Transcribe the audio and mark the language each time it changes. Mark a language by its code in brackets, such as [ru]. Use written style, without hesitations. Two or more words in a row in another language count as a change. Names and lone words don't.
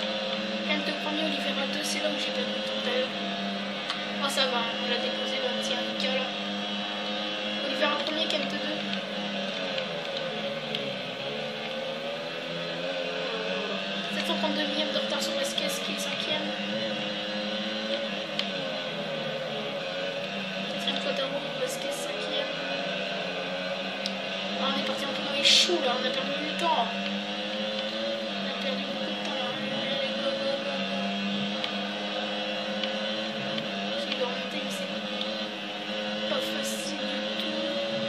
[fr] Ken de premier, Oliveira 2, c'est là où j'ai perdu du temps tout à l'heure. Oh, ça va, on l'a déposé dans le petit Anika là. Oliveira premier, Ken de 2. 732e de retard sur Vasquez qui est 5e. 4e Quattaro, Vasquez 5e. Ah, on est parti un peu dans les choux là, on a perdu du temps. On a perdu beaucoup de temps là. Allez, [en] go, go, go, go. [fr] J'ai dû remonter, mais c'est pas facile du tout.